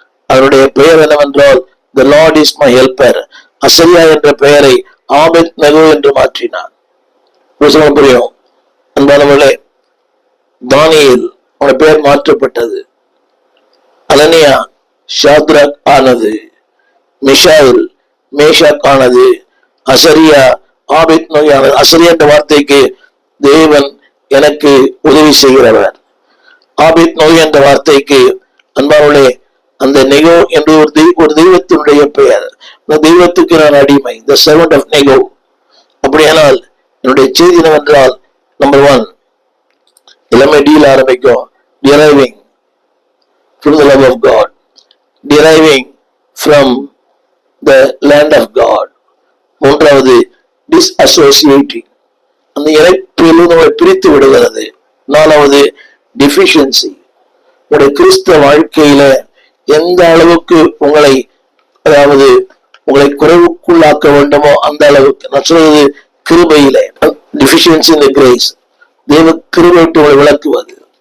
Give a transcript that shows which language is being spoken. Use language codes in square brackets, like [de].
[ta] அவருடைய பெயர் என்னவென்றால், [en] the Lord is my helper. [ta] அசரியா என்ற பெயரை ஆபெத் நகோ என்று மாற்றினான். புரியும் அன்பானவர்களே, தானியேல் அவனுடைய பெயர் மாற்றப்பட்டது. அனனியா ஷாத்ராக் ஆனது, மிஷாயில் மேஷாக் ஆனது, அசரியா ஆபெத் நகோ ஆனது. அசரியா என்ற வார்த்தைக்கு தேவன் எனக்கு உதவி செய்கிறவர். ஆபெத் நகோ என்ற வார்த்தைக்கு அன்பானவர்களே, அந்த நெகோ என்று ஒரு தெய்வத்தினுடைய பெயர். அந்த தெய்வத்துக்கு நான் அடிமை, [en] the servant of Nego. [ta] அப்படியானால் என்னுடைய செய்தி என்னவென்றால், நம்பர் 1, எல்லாமே டீல் ஆரம்பிக்கும். [en] deriving from the love of God, deriving from the land of God. 3வது [ta] டிஸ்அசோசியேட்டிங், அந்த இணைப்பிலிருந்து உங்களை பிரித்து விடுகிறது. 4வது டிஃபிஷியன்சி, உங்களுடைய கிறிஸ்தவ வாழ்க்கையில எந்த அளவுக்கு உங்களை, அதாவது உங்களை குறைவுக்குள்ளாக்க வேண்டுமோ அந்த அளவுக்கு. நான் சொல்றது கிருபையில, [en] deficiency in the grace, [ta] தேவ கிருபையிட்டு உங்களை விளக்குவது.